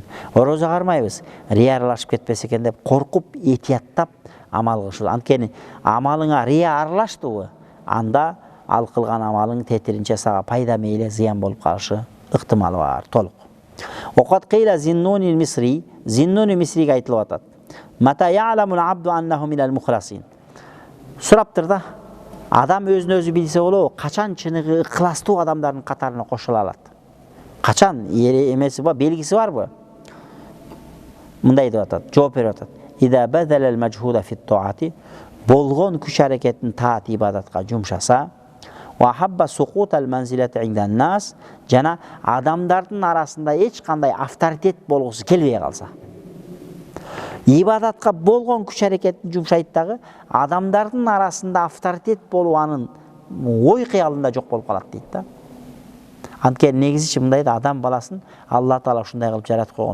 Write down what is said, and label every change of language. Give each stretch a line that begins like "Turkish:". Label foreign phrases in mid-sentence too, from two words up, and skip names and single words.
Kyrgyz: Орозо кармайбыз, рия аралашып кетпесе экен деп коркуп, этияттап амал кылышыбыз. Анткени амалыңа рия аралаштыбы, анда ал кылган амалың тетиринче сага пайда мейли зыян болуп калышы ыктымалы бар, толук. Окат кыйла Зиннуни Мисри, Зиннуни Мисриге айтылып атат:
Arabic: "متى يعلم العبد أنه من المخلصين."
Kyrgyz: Сураптыр да, адам өзүн өзү билсе болобу, качан чыныгы ыкластуу адамдардын катарына кошула алат? Качан эмеси бар, белгиси барбы? Мындай деп атат, жооп берип атат:
Arabic: "إذا بذل المجهود في الطاعة."
Kyrgyz: Болгон күч аракеттин таат ибадатка жумшаса,
Arabic: وأحب سقوط المنزلة عند الناس,
Kyrgyz: жана адамдардын арасында эч кандай авторитет болгусу келбей калса. Ибадатка болгон күч аракеттин жумшайт дагы, адамдардын арасында авторитет болуп анын ой кыялында жок болуп калат дейт да. Анткени негизичи мындай да, адам баласын Алла Таала ушундай кылып жаратып койгон.